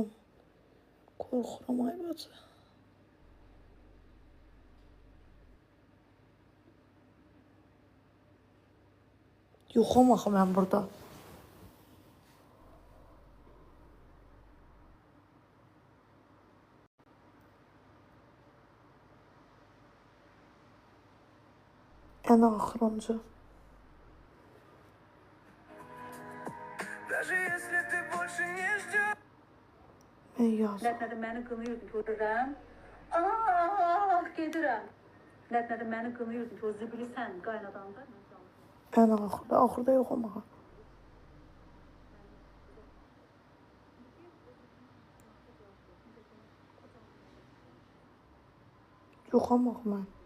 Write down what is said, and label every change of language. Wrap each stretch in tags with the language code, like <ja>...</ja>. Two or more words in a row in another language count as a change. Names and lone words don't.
<az>Qorxuram ay bacı. Yoxam axı mən burada. Ən axırıncı.</az> <ru>Даже если ты больше не ждешь.</ru> <az>Mən yazım. Nədə məni qınıyırdın ki, oduram. Ah, gedirəm. Nədə məni qınıyırdın ki, o zibili sən qaynadanda. Ən axırda, axırda yoxam axı. Yoxam axı mən.</az>